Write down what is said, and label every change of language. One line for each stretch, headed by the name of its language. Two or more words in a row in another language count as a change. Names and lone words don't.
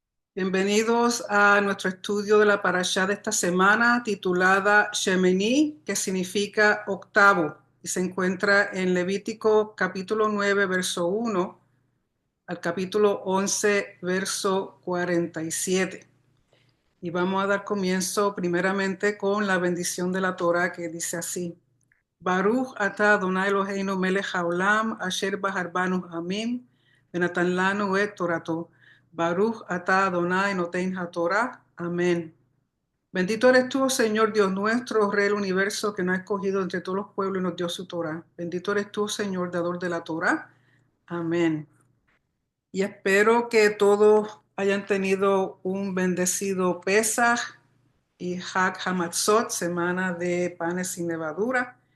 Spanish: Bienvenidos a nuestro estudio de la parashá de esta semana titulada Shemini, que significa octavo, y se encuentra en Levítico capítulo 9, verso 1 al capítulo 11, verso 47. Y vamos a dar comienzo primeramente con la bendición de la Torah que dice así:
Hebrew: ברוך אתה אדוני אלוהינו מלך העולם אשר בחר בנו העמים ונתן לנו את תורתו. ברוך אתה אדוני נותן התורה.
Spanish: Amén. Bendito eres tú, oh Señor Dios nuestro, Rey del universo, que nos ha escogido entre todos los pueblos y nos dio su Torah. Bendito eres tú, Señor, dador de la Torah. Amén. Y espero que todos hayan tenido un bendecido Pesaj y
Hebrew: חג המצות,
Spanish: semana de panes sin levadura.